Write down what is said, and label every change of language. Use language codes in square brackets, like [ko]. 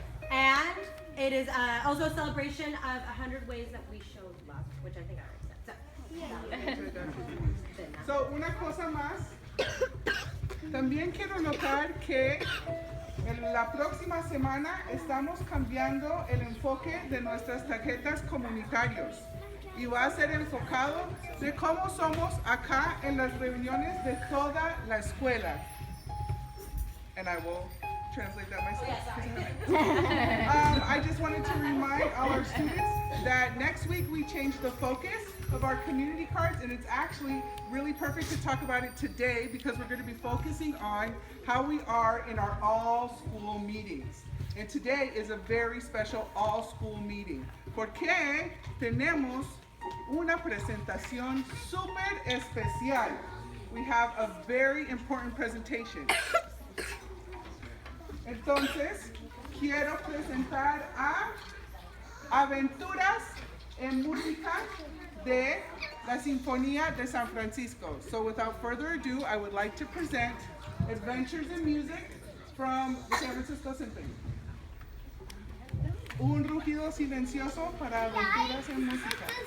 [en] And it is also a celebration of 100 ways that we show love, which I think I already said. [es] So, una cosa más. También quiero notar que en la próxima semana estamos cambiando el enfoque de nuestras tarjetas comunitarios y va a ser enfocado de cómo somos acá en las reuniones de toda la escuela. [en] And I will translate that myself. I just wanted to remind all our students that next week we changed the focus of our community cards, and it's actually really perfect to talk about it today because we're going to be focusing on how we are in our all-school meetings. And today is a very special all-school meeting [es] porque tenemos una presentación súper especial. [en] We have a very important presentation. [es] Entonces, quiero presentar a Aventuras en Música de la Sinfonía de San Francisco. [en] So without further ado, I would like to present Adventures in Music from the San Francisco Symphony. [es] Un rugido silencioso para Aventuras en Música.